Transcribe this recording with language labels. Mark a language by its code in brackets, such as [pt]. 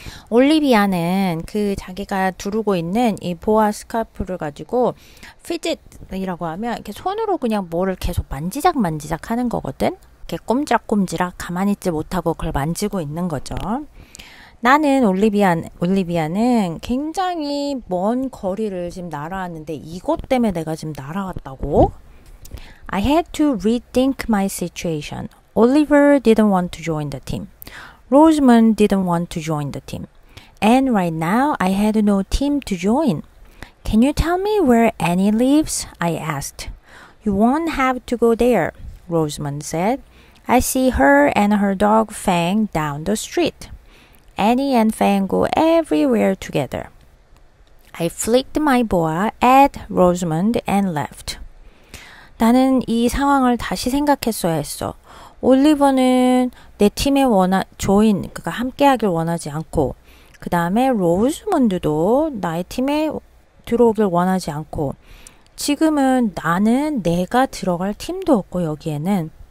[ko] 올리비아는 그 자기가 두르고 있는 이 보아 스카프를 가지고 피짓이라고 하면 이렇게 손으로 그냥 뭐를 계속 만지작 하는 거거든. 이렇게 꼼지락꼼지락 가만히 있지 못하고 그걸 만지고 있는 거죠. 나는 올리비아는 굉장히 먼 거리를 지금 날아왔는데 이것 때문에 내가 지금 날아왔다고? [en] I had to rethink my situation. Oliver didn't want to join the team. Rosamond didn't want to join the team. And right now, I had no team to join. Can you tell me where Annie lives? I asked. You won't have to go there, Rosamond said. I see her and her dog Fang down the street. Annie and Fang go everywhere together. I flicked my boa at Rosamond and left. [ko] 나는 이 상황을 다시 생각했어야 했어. 올리버는 내 팀에 그러니까 함께하길 원하지 않고, 그 다음에 로즈먼드도 나의 팀에 들어오길 원하지 않고, 지금은 나는 내가 들어갈 팀도 없고 여기에는.